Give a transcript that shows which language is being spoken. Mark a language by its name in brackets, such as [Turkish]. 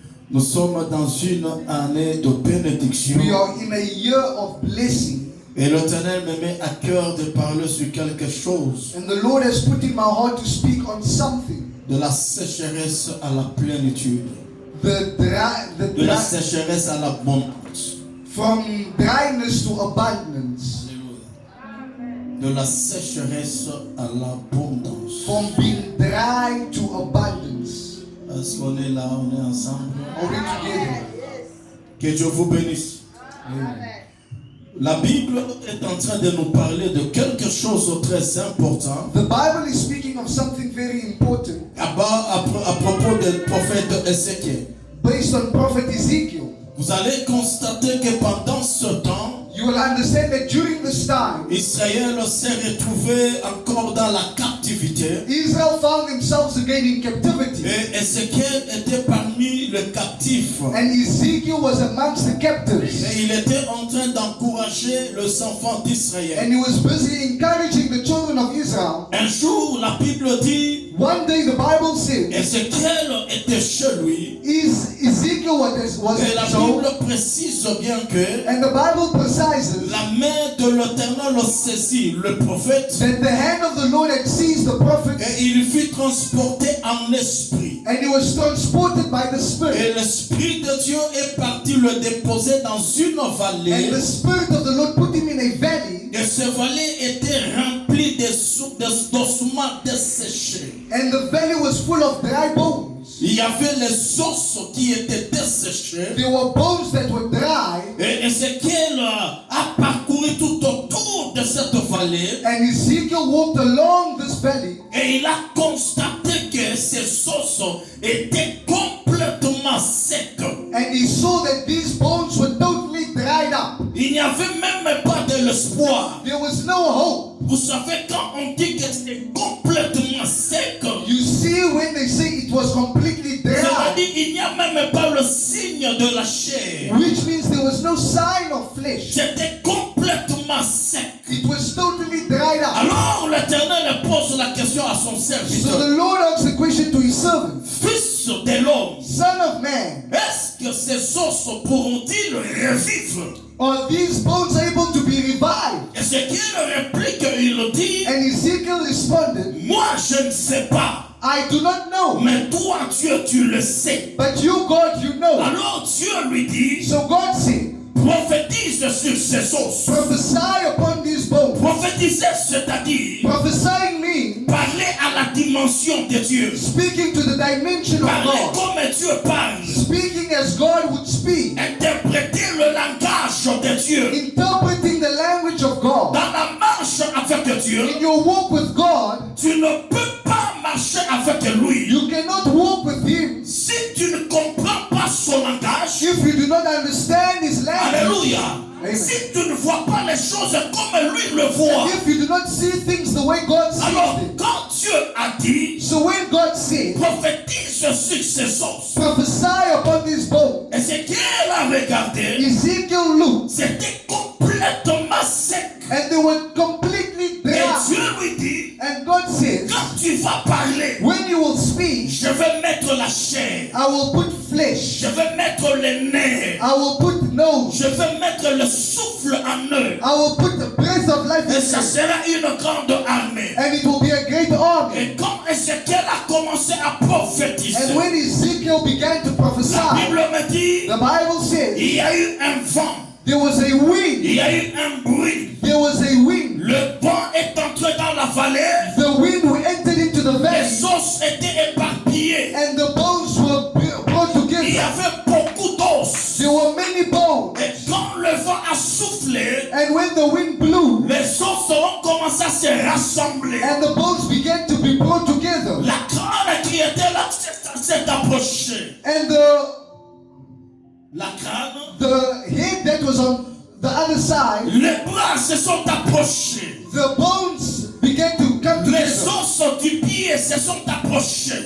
[French] Nous sommes dans une année de bénédiction. [English] We are in a year of blessing. [French] Et l'Éternel me met à cœur de parler sur quelque chose. [English] And the Lord has put in my heart to speak on something. [French] De la sécheresse à la plénitude. [English] The [French] De la sécheresse à l'abondance. [English] from dryness to abundance. [French] De la sécheresse à l'abondance. [English] From being dry to abundance. [French] Est-ce qu'on est là, on est ensemble? [English] Are we together? [French] Que Dieu vous bénisse. [English] Amen. [French] La Bible est en train de nous parler de quelque chose de très important. [English] The Bible is speaking of something very important [French] À propos du prophète Ézéchiel. [English] based on Prophet Ezekiel. [French] Vous allez constater que pendant ce temps, [English] You will understand that during this time, [French] Israël s'est retrouvé encore dans la captivité. [English] Israel found themselves again in captivity. [French] Et Ézéchiel était parmi les captifs. [English] And Ezekiel was amongst the captives. [French] Et il était en train d'encourager les enfants d'Israël. [English] And he was busy encouraging the children of Israel. [French] Un jour, la Bible dit, [English] One day the Bible says, [French] Ézéchiel était chez lui. [English] Ezekiel was [French] Et la [English] at home. [French] Bible précise bien que [English] And the Bible precises [French] la main de l'Éternel saisit le prophète. [English] that the hand of the Lord had seized the prophet, [French] Et il fut transporté en esprit. [English] and he was transported by the [French] Et [English] Spirit. [French] l'Esprit de Dieu est parti le déposer dans une vallée. [English] And the Spirit of the Lord put him in a valley, [French] Et cette vallée était remplie d'ossements desséchés. [English] and the valley was full of dry bones. [French] Il y avait les os qui étaient desséchés. [English] There were bones that were dry, [French] Et Ézéchiel a parcouru tout autour de cette vallée. [English] and Ezekiel walked along this valley, [French] Et il a constaté que ces os étaient complètement secs. [English] and he saw that these bones were totally dried up. [French] Il n'y avait même pas de l'espoir. [English] There was no hope. [French] Vous savez, quand on dit que c'est complètement sec, [English] You see, when they say it was completely dry, [French] c'est-à-dire il n'y a même pas le signe de la chair. [English] which means there was no sign of flesh. [French] C'était complètement sec. [English] It was totally dried up. [French] Alors l'Éternel pose la question à son [English] So [French] serviteur. [English] the Lord asked the question to his servant, [French] Fils de l'homme, [English] Son of man, [French] est-ce que ces os pourront-ils revivre? [English] are these bones able to be revived? [French] Et ce qu'il réplique, il dit, [English] And Ezekiel responded, [French] moi je ne sais pas, [English] I do not know, [French] mais toi Dieu tu le sais. [English] but you, God, you know. [French] Alors Dieu lui dit, [English] So God said, [French] prophétise sur ces os. [English] prophesy upon these bones. [French] Prophétiser, c'est-à-dire [English] Prophesying means [French] parler à la dimension de Dieu. [English] speaking to the dimension of [French] Parler [English] God. [French] comme Dieu parle. [English] Speaking as God would speak. [French] Interpréter le langage de Dieu. [English] Interpreting the language of God. [French] Dans la marche avec Dieu, [English] In your walk with God, [French] tu ne peux pas marcher avec lui [English] you cannot walk with Him [French] si tu ne comprends pas son langage. [English] if you do not understand His language. [French] Alléluia. [English] Amen. [French] Si tu ne vois pas les choses comme lui le voit. [English] If you do not see things the way God sees [French] Alors, [English] them. [French] quand Dieu a dit, [English] So when God said, [French] prophétise sur ces os, [English] prophesy upon these bones, [French] et ce qu'il a regardé, [English] Ezekiel looked, [French] c'était complètement sec. [English] and they were completely [French] Et [English] God says, [French] quand tu vas parler, [English] when you will speak, [French] je vais mettre la chair, [English] I will put flesh, [French] je vais mettre les nerfs, [English] I will put nose, [French] je vais mettre le souffle en eux. [English] I will put the breath of life [French] Et [English] in [French] ça [English] them, [French] sera une grande armée. [English] and it will be a great army. [French] Et quand Ézéchiel a commencé à prophétiser, [English] And when Ezekiel began to [French] la [English] prophesy, [French] Bible me dit, [English] the Bible says [French] il y a eu un vent, [English] there was a wind, [French] il y a eu un bruit. [English] there was a wind. [French] Le vent est entré dans la vallée, [English] The wind entered into the valley, [French] les os étaient éparpillés. [English] and the bones were brought [French] Il y [English] together. [French] avait beaucoup d'os. [English] There were many bones, [French] Et quand le vent a soufflé, [English] and when the wind blew, [French] les os ont commencé à se rassembler. [English] and the bones began to be brought together, [French] La crâne qui était là s'est approchée. [English] and [French] La crâne, [English] the head that was on the other side, [French] les bras se sont approchés. [English] the bones began to come [French] Les [English] together. [French] os du pied se sont approchés.